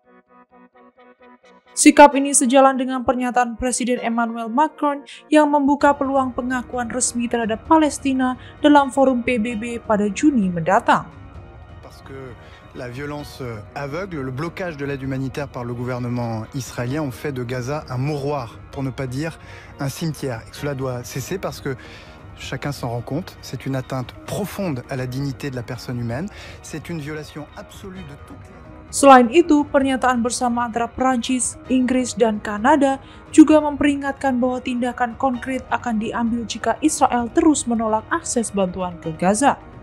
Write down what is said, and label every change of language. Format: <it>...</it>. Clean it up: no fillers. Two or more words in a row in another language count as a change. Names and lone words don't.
<id>Sikap ini sejalan dengan pernyataan Presiden Emmanuel Macron yang membuka peluang pengakuan resmi terhadap Palestina dalam forum PBB pada Juni mendatang.</id> <fr>La violence aveugle, le blocage de l'aide humanitaire par le gouvernement israélien ont fait de Gaza un mouroir, pour ne pas dire un cimetière. Et cela doit cesser parce que chacun s'en rend compte, c'est une atteinte profonde à la dignité de la personne humaine, c'est une violation absolue de toutes les...</fr> <id>Selain itu, pernyataan bersama antara Prancis, Inggris, dan Kanada juga memperingatkan bahwa tindakan konkret akan diambil jika Israel terus menolak akses bantuan ke Gaza.</id>